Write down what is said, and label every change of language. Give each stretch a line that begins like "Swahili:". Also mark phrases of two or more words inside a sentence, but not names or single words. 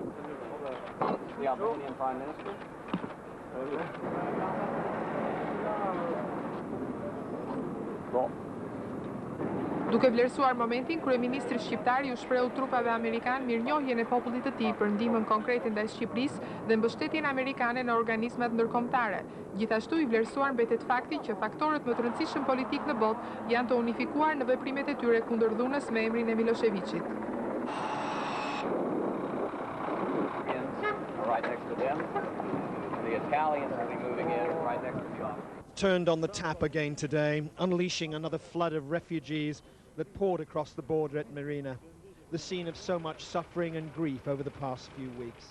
Albanian: Duke vlerësuar momentin, kryeministri shqiptar u shprehu trupave amerikan mirënjohjen e popullit të tij për ndihmën konkrete ndaj Shqipërisë dhe mbështetjen amerikane në organizmat ndërkombëtare. Gjithashtu I vlerësuar mbetet fakti që faktorët më të rëndësishëm politik në botë janë të unifikuar në veprimet e tyre kundër dhunës me emrin e Miloševićit.
English: Turned on the tap again today, unleashing another flood of refugees that poured across the border at Marina, the scene of so much suffering and grief over the past few weeks.